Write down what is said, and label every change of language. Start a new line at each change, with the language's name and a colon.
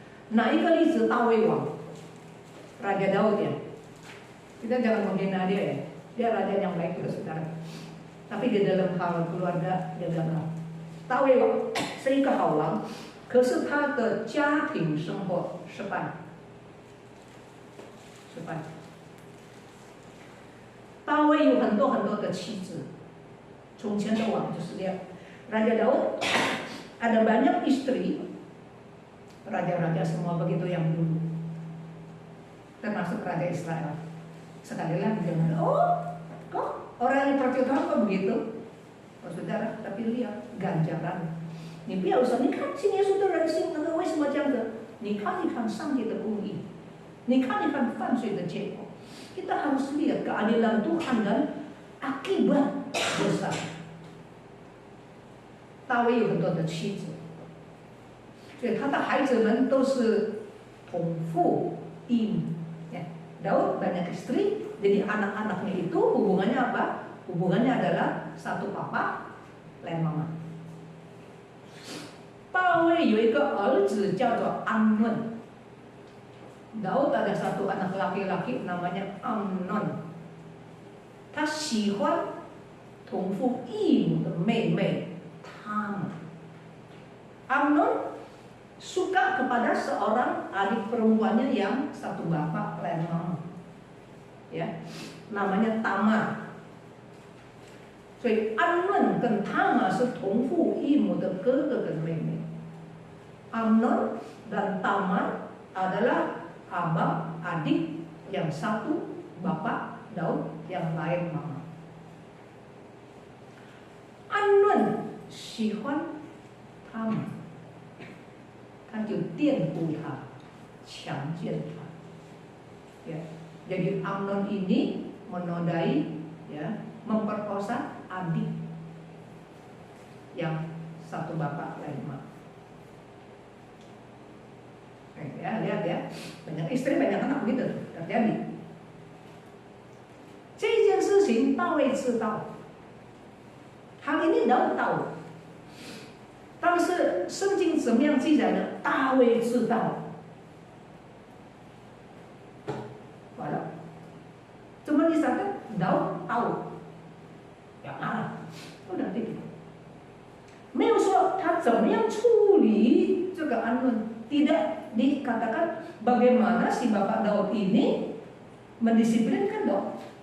Indonesian: Nah, ini kali Daud Wang, Raja Daud ya. Kita jangan menghina dia ya. Dia raja yang baik juga sekarang. Tapi di dalam hal keluarga dia gagal.
Chinese: Daud Wang 是一个好王，可是他的家庭生活失败。大卫有很多的妻子，从前的王就是这样。
Indonesian: Raja Daud ada banyak istri, raja-raja semua begitu yang dulu, termasuk Raja Israel. Sekali lagi jangan, kok orang yang percaya Tuhan kok begitu? Oh saudara, tapi lihat ganjaran.
Chinese: 你不要说，你看信耶稣的人性那个为什么这样子？你看一看上帝的公义，你看一看犯罪的结果。
Indonesian: Kita harus lihat keadilan Tuhan dan akibat dosa.
Chinese: 大卫有很多的妻子，所以他的孩子们都是同父异母。
Indonesian: Daud banyak istri, jadi anak-anaknya itu hubungannya apa? Hubungannya adalah satu papa lain mama.
Chinese: 大卫有一个儿子叫做安嫩。
Indonesian: Daud ada satu anak laki-laki namanya Amnon，
Chinese: 他喜欢同父异母的妹妹。
Indonesian: Amnon suka kepada seorang adik perempuannya yang satu bapak lain mama, ya, namanya Tamar.
Chinese: 所以安嫩跟Tamar是同父异母的哥哥跟妹妹。
Indonesian: Amnon dan Tamar adalah abang adik yang satu bapak Daud yang lain mama.
Chinese: Amnon 喜欢他们，他就玷污他，强奸他。
Indonesian: Ya, jadi Amnon ini menodai, ya, memperkosa adik yang satu bapak lain mama. Ya, lihat ya, banyak istri banyak anak begitu terjadi.
Chinese: 这件情大卫知道，
Indonesian: hal ini Daud tahu，
Chinese: 但是圣经怎么样记载呢？大卫知道，完了，怎么
Indonesian: disatakan Daud tahu？ ya udah gitu，
Chinese: 没有说他怎么样处理这个安顿，
Indonesian: tidak dikatakan bagaimana si bapak Daud ini mendisiplinkan Daud.